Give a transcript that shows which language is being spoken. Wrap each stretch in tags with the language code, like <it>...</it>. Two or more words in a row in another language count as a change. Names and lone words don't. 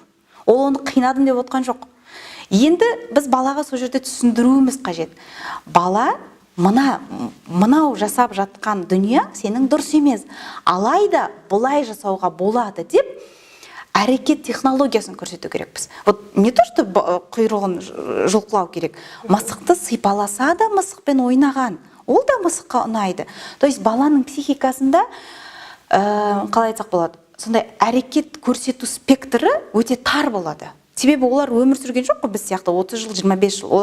<kk>Ол оны қинадым деп отқан жоқ. Енді біз балаға сол жерде түсіндіруіміз қажет. Бала, мынау жасап жатқан дүние сенің дұрыс емес. Алайда бұлай жасауға болады деп әрекет технологиясын көрсету керекпіз.</kk> <ru>Вот не то, что</ru> <kk>құйрығын жұлқылау керек. Мысықты сипаласа да мысықпен ойнаған. Ол да мысыққа ұнайды.</kk> <ru>То есть</ru> <kk>баланың психикасында, қалай айтсақ болады, сондай әрекет көрсету спектрі өте тар болады. Себебі олар өмір сүрген жоқ қой, біз сияқты 30 жыл, 25 жыл.</kk>